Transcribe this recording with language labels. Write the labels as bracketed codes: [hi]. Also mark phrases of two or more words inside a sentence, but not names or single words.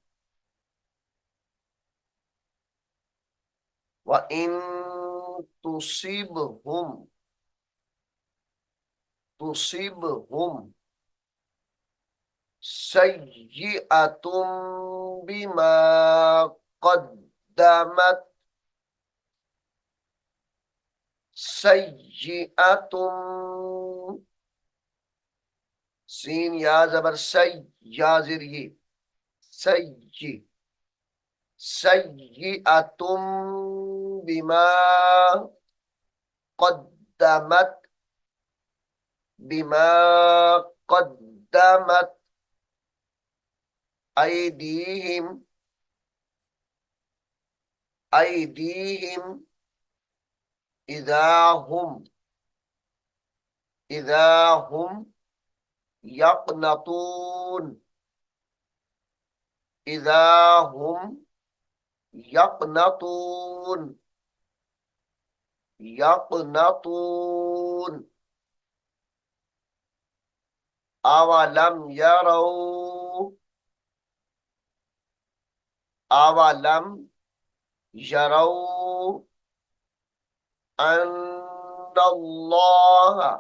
[ar] وإن تصبهم تصبهم سيئة بما قدمت سيئة, [ur] سین یا زبر سے، یا زیر یے, [ar] سيّ، سيئة بما قدمت, بما قدمت أيديهم, أيديهم إذا هم، إذا هم يقنطون، إذا هم يقنطون، يقنطون. أولم يروا، أولم يروا أن الله,